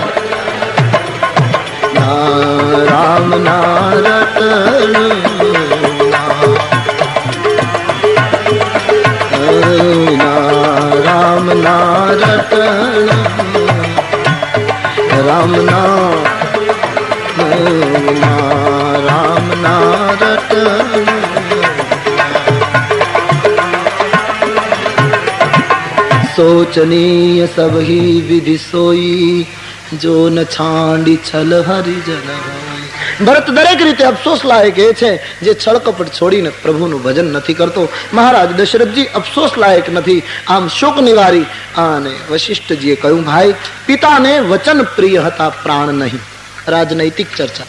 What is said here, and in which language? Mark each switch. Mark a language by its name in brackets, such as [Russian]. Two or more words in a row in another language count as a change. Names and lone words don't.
[Gujarati] રામ ના રટણ રામ ના રટણ રામ ના રામ ના રટણ [Hindi] सोचनीय सब ही विधि सोई जो न छांडी छल हरिजन। [Gujarati] ભરત દરેક રીતે અફસોસ લાયક એ છે જે છળકપટ છોડીને પ્રભુનું ભજન નથી કરતો. મહારાજ દશરથજી અફસોસ લાયક નથી. આમ શોક નિવારી અને વશિષ્ઠજીએ કહ્યું, ભાઈ પિતાને વચન પ્રિય હતા, પ્રાણ નહીં. રાજનૈતિક ચર્ચા.